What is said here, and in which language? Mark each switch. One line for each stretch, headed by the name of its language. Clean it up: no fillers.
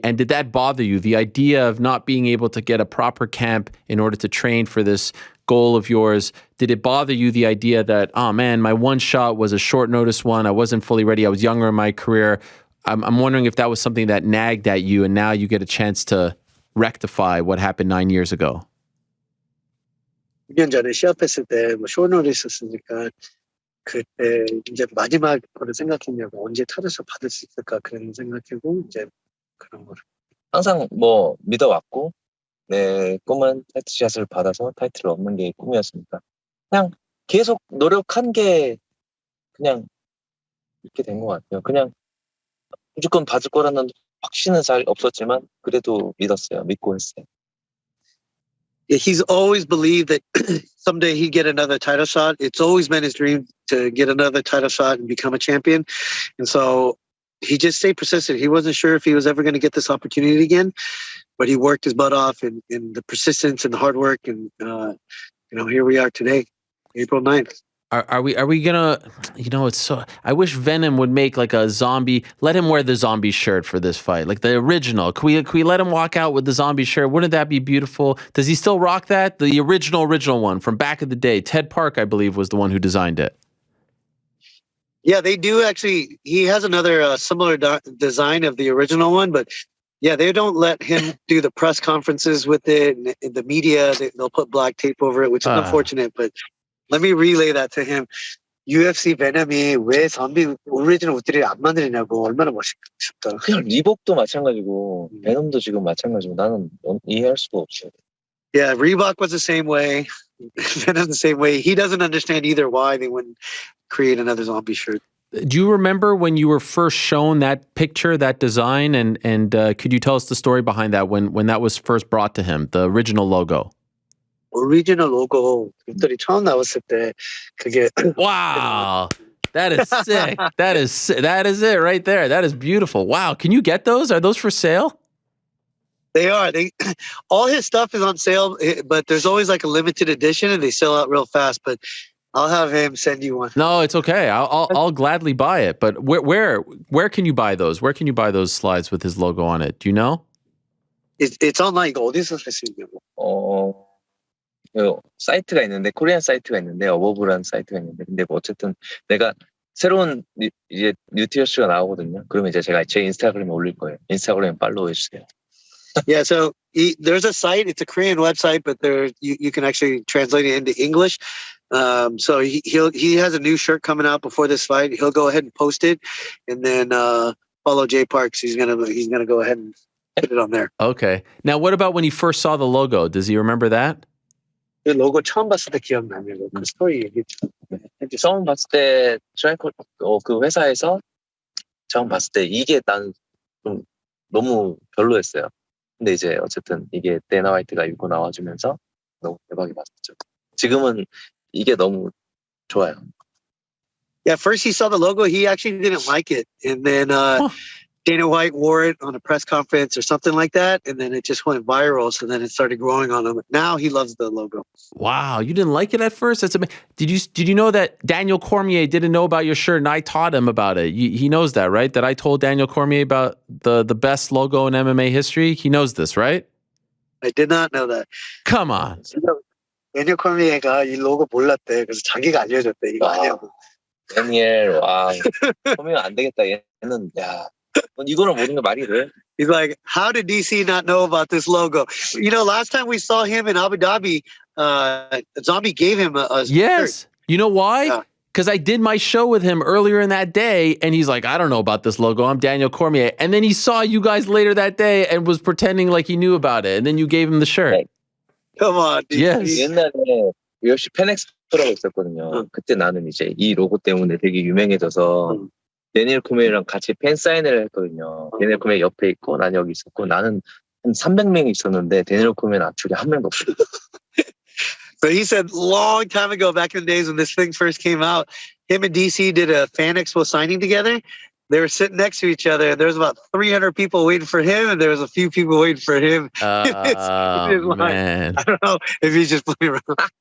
English: And did that bother you, the idea of not being able to get a proper camp in order to train for this goal of yours? Did it bother you, the idea that, oh man, my one shot was a short notice one, I wasn't fully ready, I was younger in my career? I'm wondering if that was something that nagged at you and now you get a chance to rectify what happened 9 years ago.
Korean: 6년 전에 시합했을 때 뭐 쇼노리스 했으니까 그때 이제 마지막 거를 생각했냐고 언제 타겟을 받을 수 있을까 그런 생각하고 이제 그런 거를 항상 뭐 믿어왔고 내 꿈은 타이틀샷을 받아서 타이틀을 얻는 게 꿈이었으니까 그냥 계속 노력한 게 그냥 이렇게 된 것 같아요. 그냥 무조건 받을 거라는 확신은 잘 없었지만 그래도 믿고 했어요.
English: He's always believed that someday he'd get another title shot. It's always been his dream to get another title shot and become a champion. And so he just stayed persistent. He wasn't sure if he was ever going to get this opportunity again, but he worked his butt off and the persistence and the hard work. And, here we are today, April 9th. Are we gonna, it's so, I wish Venom would make like a zombie, let him wear the zombie shirt for this fight, like the original. Can we let him walk out with the zombie shirt? Wouldn't that be beautiful? Does he still rock that? The original one from back in the day. Ted Park, I believe, was the one who designed it. Yeah, they do actually. He has another similar design of the original one, but yeah, they don't let him do the press conferences with it. And the media, they'll put black tape over it, which is unfortunate, but let me relay that to him.
Korean: UFC 베놈이 왜 좀비 오리지널 옷들이 안 만드냐고 얼마나 멋있다. 그냥 리복도 마찬가지고 베놈도 지금 마찬가지고 나는 이해할 수가 없어요.
English: Yeah, Reebok was the same way. Venom's the same way. He doesn't understand either why they wouldn't create another zombie shirt. Do you remember when you were first shown that picture, that design, and could you tell us the story behind that when that was first brought to him, the original logo?
Korean: 오리지널 로고 옷들이 처음 나왔을 때 그게
English: wow, that is sick. That is it right there. That is beautiful. Wow, can you get those? Are those for sale? They are. All his stuff is on sale, but there's always like a limited edition, and they sell out real fast. But I'll have him send you one. No, it's okay. I'll gladly buy it. But where can you buy those? Where can you buy those slides with his logo on it? Do you know? It's online.
Korean: 이거 어디서 살 수 있냐고. 그 사이트가 있는데 코리안 사이트가 있는데 어버브라는 사이트가 있는데 근데 뭐 어쨌든 내가 새로운 이제 뉴티어스가 나오거든요. 그러면 이제 제가 제 인스타그램에 올릴 거예요. 인스타그램 팔로우 해주세요.
English: Yeah, so there's a site. It's a Korean website, but you can actually translate it into English. So he has a new shirt coming out before this fight. He'll go ahead and post it, and then follow Jay Parks. He's gonna go ahead and put it on there. Okay. Now, what about when he first saw the logo? Does he remember that?
Korean: 그 로고 처음 봤을 때 기억나냐고. 그 스토리 얘기 좀. 처음 봤을 때 트라이콜 그 회사에서 처음 봤을 때 이게 난 좀 너무 별로였어요. 근데 이제 어쨌든 이게 데나 화이트가 입고 나와주면서 너무 대박이 맞았죠. 지금은 이게 너무 좋아요.
English: Yeah, first he saw the logo, he actually didn't like it, and then Dana White wore it on a press conference or something like that, and then it just went viral. So then it started growing on him. Now he loves the logo. Wow, you didn't like it at first? That's amazing. Did you know that Daniel Cormier didn't know about your shirt and I taught him about it? He knows that, right? That I told Daniel Cormier about the best logo in MMA history. He knows this, right? I did not know that. Come on.
Korean: 데니엘 코미에가 이 로고 몰랐대. 그래서 자기가 알려줬대. 이거 아니야고. 데니엘, 와, 보면 안 되겠다. 얘는 야, 이거를 모르는 게 말이 돼?
English: He's like, how did DC not know about this logo? You know, last time we saw him in Abu Dhabi, Zombie gave him a Yes. shirt. You know why? Because I did my show with him earlier in that day, and he's like, I don't know about this logo. I'm Daniel Cormier. And then he saw you guys later that day and was pretending like he knew about it. And then you gave him the shirt. Right. Come on, DC. Yes.
Korean: 옛날에 UFC 팬엑스포라고 있었거든요. 그때 나는 이제 이 로고 때문에 되게 유명해져서 데니엘 코메이랑 같이 팬 사인회를 했거든요. 데니엘 코메이 옆에 있고 난 여기 있었고 나는 한 300명이 있었는데 데니엘 코메이는 앞쪽에 한 명도 없어요.
English: So he said long time ago, back in the days when this thing first came out, him and DC did a fan expo signing together. They were sitting next to each other. There was about 300 people waiting for him, and there was a few people waiting for him. Man. I don't know if he's just playing around.